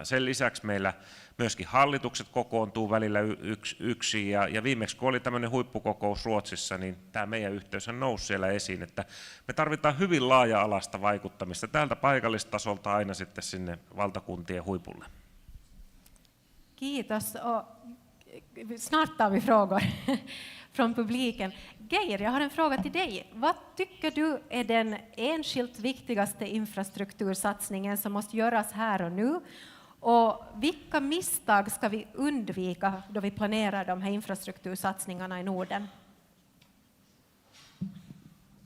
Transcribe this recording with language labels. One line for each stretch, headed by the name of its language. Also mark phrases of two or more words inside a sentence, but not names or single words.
Finnish: Sen lisäksi meillä myöskin hallitukset kokoontuu välillä yksin, ja viimeksi kun oli tämmöinen huippukokous Ruotsissa, niin tämä meidän yhteyshän nousi siellä esiin, että me tarvitaan hyvin laaja-alaista vaikuttamista täältä paikallistasolta aina sitten sinne valtakuntien huipulle. Kiitos.
Swedish: Snart tar vi frågor från publiken. Geir, jag har en fråga till dig. Vad tycker du är den enskilt viktigaste infrastruktursatsningen som måste göras här och nu? Och vilka misstag ska vi undvika då vi planerar de här infrastruktursatsningarna i Norden?